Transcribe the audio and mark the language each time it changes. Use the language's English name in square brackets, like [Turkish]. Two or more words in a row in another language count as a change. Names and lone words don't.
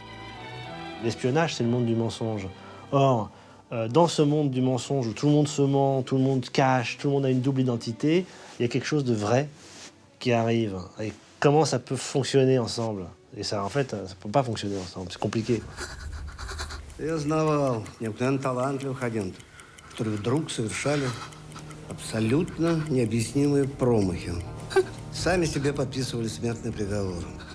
[French] L'espionnage, c'est le monde du mensonge. Or, dans ce monde du mensonge où tout le monde se ment, tout le monde cache, tout le monde a une double identité, il y a quelque chose de vrai qui arrive. Et comment ça peut fonctionner ensemble? Et ça, en fait, ça peut pas fonctionner ensemble. C'est compliqué. [Russian] Я знавал необыкновенно талантливых агентов, которые вдруг совершали абсолютно необъяснимые промахи. Сами себе подписывали смертный приговор.